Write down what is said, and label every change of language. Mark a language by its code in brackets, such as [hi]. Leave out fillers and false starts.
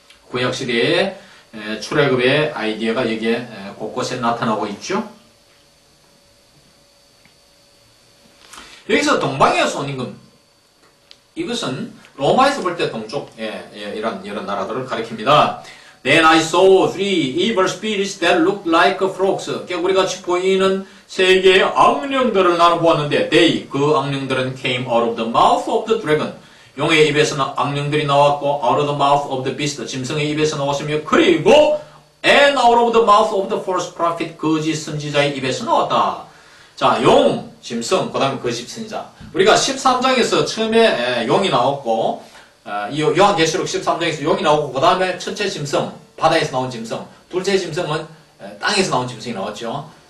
[ko] 구약시대의 출애굽의 아이디어가 여기에 곳곳에 나타나고 있죠. 여기서 동방에서 온 임금, 이것은 로마에서 볼 때 동쪽 이런 나라들을 가리킵니다. [en] Then I saw three evil spirits that looked like frogs. [ko] 깨구리같이 보이는 세 개의 악령들을 나는 보았는데 they, 그 악령들은 [en] came out of the mouth of the dragon. [ko] 용의 입에서 악령들이 나왔고 [en] out of the mouth of the beast, [ko] 짐승의 입에서 나왔으며 그리고 [en] and out of the mouth of the false prophet, [ko] 거짓 선지자의 입에서 나왔다. 자, 용, 짐승, 그 다음에 거짓 선지자. 우리가 13장에서 처음에 용이 나왔고 요한계시록 13장에서 용이 나오고 그 다음에 첫째 짐승, 바다에서 나온 짐승, 둘째 짐승은 땅에서 나온 짐승이 나왔죠.